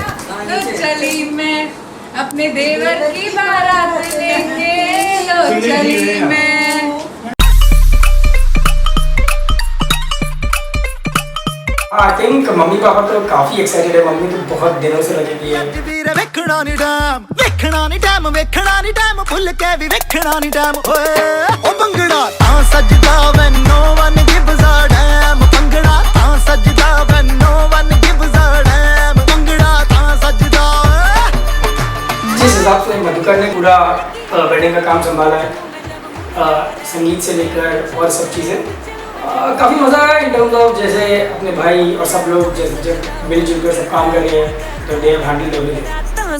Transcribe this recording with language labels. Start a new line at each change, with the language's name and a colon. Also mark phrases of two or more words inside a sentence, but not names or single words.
Hindi: तो चली मैं अपने देवर की बारात लेके, लो चली मैं।
English: I think
Hindi: मम्मी पापा तो काफी एक्साइटेड है। मम्मी तो बहुत दिनों से लगी हुई है।
Punjabi: ਵੇਖਣਾ ਨੀ ਟਾਈਮ ਭੁੱਲ ਕੇ ਭੀ ਵੇਖਣਾ ਨੀ ਟਾਈਮ। ਓ ਭੰਗੜਾ ਤਾਂ ਸਜਦਾ
English: when no one gives a damn।
Punjabi: ਭੰਗੜਾ ਤਾਂ ਸਜਦਾ
English: when no one gives a damn।
Punjabi: ਭੰਗੜਾ ਤਾਂ ਸਜਦਾ।
Hindi: जिस हिसाब से मधुकर ने पूरा वेडिंग का काम संभाला है, संगीत से लेकर और सब चीज़ें, काफ़ी मज़ा आया
English: in terms of
Hindi: जैसे अपने भाई और सब लोग जैसे जब मिलजुल कर सब काम कर रहे हैं तो
English: they have handled everything.